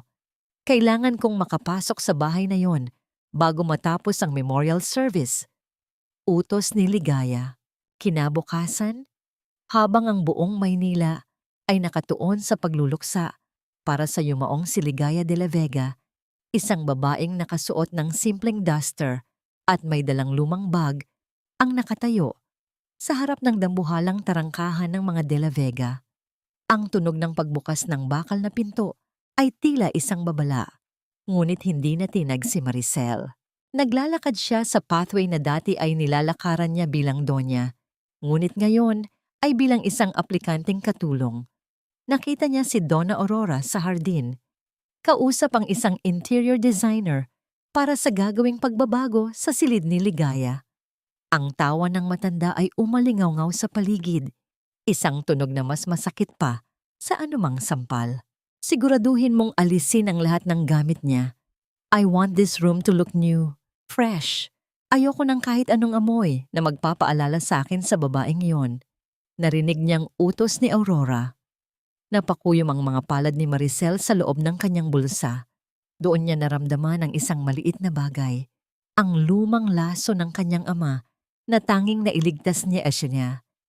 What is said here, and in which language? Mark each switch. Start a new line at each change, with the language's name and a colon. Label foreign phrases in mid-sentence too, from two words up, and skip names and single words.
Filipino: Kailangan kong makapasok sa bahay na yon bago matapos ang memorial service. Utos ni Ligaya. Kinabukasan, habang ang buong Maynila ay nakatuon sa pagluluksa para sa yumaong si Ligaya de la Vega, isang babaeng nakasuot ng simpleng duster at may dalang lumang bag, ang nakatayo sa harap ng dambuhalang tarangkahan ng mga de la Vega. Ang tunog ng pagbukas ng bakal na pinto ay tila isang babala. Ngunit hindi natinag si Maricel. Naglalakad siya sa pathway na dati ay nilalakaran niya bilang donya. Ngunit ngayon ay bilang isang aplikanteng katulong. Nakita niya si Donna Aurora sa hardin. Kausap ang isang
English: interior designer
Filipino: para sa gagawing pagbabago sa silid ni Ligaya. Ang tawa ng matanda ay umalingaw-ngaw sa paligid. Isang tunog na mas masakit pa sa anumang sampal. Siguraduhin mong alisin ang lahat ng gamit niya.
English: I want this room to look new, fresh.
Filipino: Ayoko ng kahit anong amoy na magpapaalala sa akin sa babaeng yon. Narinig niyang utos ni Aurora. Napakuyom ang mga palad ni Maricel sa loob ng kanyang bulsa. Doon niya naramdaman ang isang maliit na bagay. Ang lumang laso ng kanyang ama na tanging nailigtas niya niya.